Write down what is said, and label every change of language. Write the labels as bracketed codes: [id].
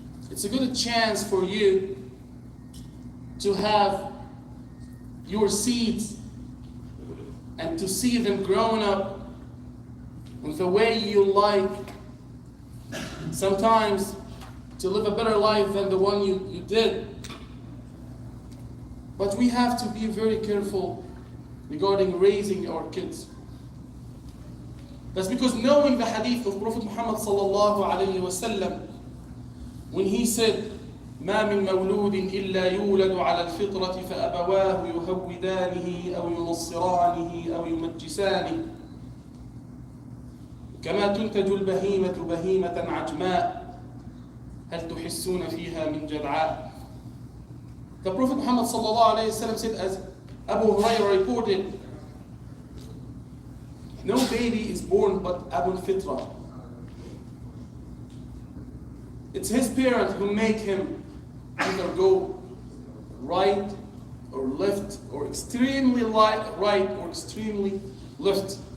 [en] It's a good chance for you to have your seeds and to see them growing up in the way you like, sometimes to live a better life than the one you did. But we have to be very careful regarding raising our kids. That's because knowing the hadith of Prophet Muhammad sallallahu alayhi wa sallam, when he said, [ar] ما من مولود إلا يولد على الفطرة فأبواه يهودانه أو ينصرانه أو يمجسانه كما تنتج البهيمة بهيمة عجماء هل تحسون فيها من جدعاء. [en] The Prophet Muhammad ﷺ said, as Abu Hurairah reported, no baby is born but Abu Fitra. It's his parents who make him either go right or left, or extremely right or extremely left.